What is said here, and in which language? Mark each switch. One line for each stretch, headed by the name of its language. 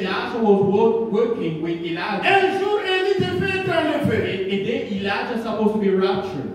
English: Elijah was working with Elijah.
French: Un jour, Élie devait être enlevé.
English: And then Elijah is supposed to be raptured.